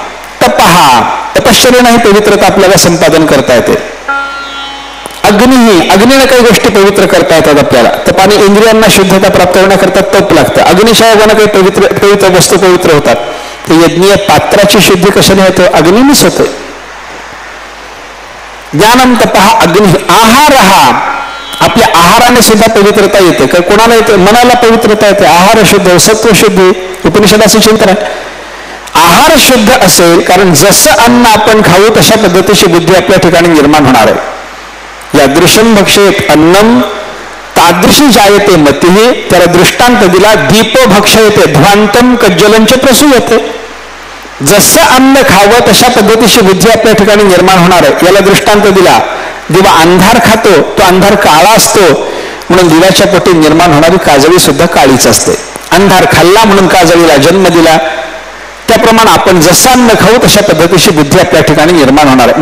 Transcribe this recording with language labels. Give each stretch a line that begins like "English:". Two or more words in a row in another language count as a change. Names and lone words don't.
Marathi: तपहा, तपश्चर्याने ही पवित्रता आपल्याला संपादन करता येते. अग्निही, अग्नीने काही गोष्टी पवित्र करता येतात आपल्याला. तपाने इंद्रियांना शुद्धता प्राप्त होण्याकरता तप लागतं. अग्निच्या योगाने काही पवित्र वस्तू पवित्र होतात. ते यज्ञीय पात्राची शुद्धी कशाने होते? अग्नीनेच होते.
Sanskrit: ज्ञानम, तपहा, अग्नि, आहारहा,
Marathi: आपल्या आहाराने सुद्धा पवित्रता येते. कोणाला येते? मनाला पवित्रता येते.
Sanskrit: आहार शुद्ध, सत्व शुद्धी,
Marathi: उपनिषदाचं चिंतन आहे. आहार शुद्ध असेल कारण जसं अन्न आपण खाऊ तशा पद्धतीची बुद्धी आपल्या ठिकाणी निर्माण होणार आहे.
Sanskrit: यादृशम भक्षेत अन्नम तादृशी जायते मतिही,
Marathi: त्याला दृष्टांत दिला.
Sanskrit: दीपो भक्षयते ध्वांतम कज्जलंच प्रसूयते.
Marathi: जसं अन्न खावं तशा पद्धतीची बुद्धी आपल्या ठिकाणी निर्माण होणार आहे. याला दृष्टांत दिला. दिवा अंधार खातो, तो अंधार काळा असतो म्हणून दिव्याच्या पोटी निर्माण होणारी काजळी सुद्धा काळीच असते. अंधार खाल्ला म्हणून काजळीला जन्म दिला. त्याप्रमाणे आपण जसं अन्न खाऊ तशा पद्धतीची बुद्धी आपल्या ठिकाणी निर्माण होणार आहे.